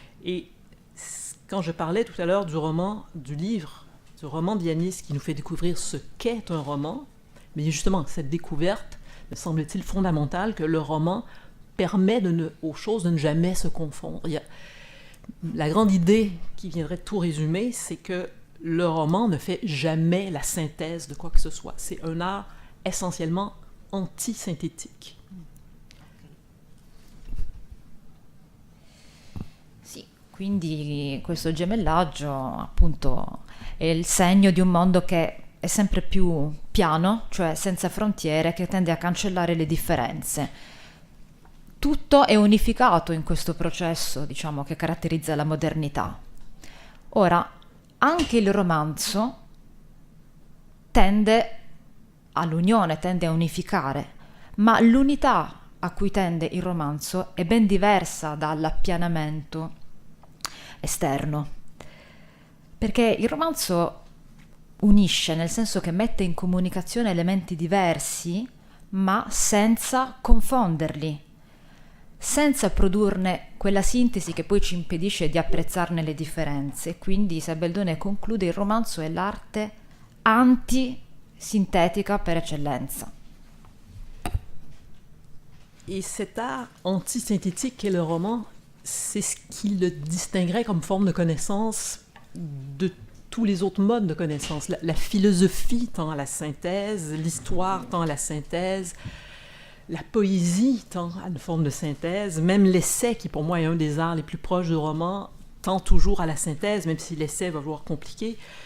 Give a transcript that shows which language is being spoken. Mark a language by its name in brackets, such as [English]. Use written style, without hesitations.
[French] Et quand je parlais tout à l'heure du roman d'Yanis qui nous fait découvrir ce qu'est un roman, mais justement, cette découverte, me semble-t-il fondamentale, que le roman permet aux choses de ne jamais se confondre. La grande idée qui viendrait de tout résumer, c'est que le roman ne fait jamais la synthèse de quoi que ce soit. C'est un art essentiellement antisynthétique. [Italian] Sì, quindi questo gemellaggio appunto è il segno di un mondo che è sempre più piano, cioè senza frontiere, che tende a cancellare le differenze. Tutto è unificato in questo processo, diciamo, che caratterizza la modernità. Ora, anche il romanzo tende all'unione, tende a unificare, ma l'unità a cui tende il romanzo è ben diversa dall'appianamento esterno, perché il romanzo unisce, nel senso che mette in comunicazione elementi diversi, ma senza confonderli, senza produrne quella sintesi che poi ci impedisce di apprezzarne le differenze. Quindi Isabelle Daunet conclude: il romanzo è l'arte antisintetica per eccellenza. [French] Et cet art antisynthétique qu'est le roman, c'est ce qui le distinguerait comme forme de connaissance de tous les autres modes de connaissance. La philosophie tend à la synthèse, l'histoire tend à la synthèse, la poésie tend à une forme de synthèse, même l'essai, qui pour moi est un des arts les plus proches du roman, tend toujours à la synthèse, même si l'essai va vouloir compliquer.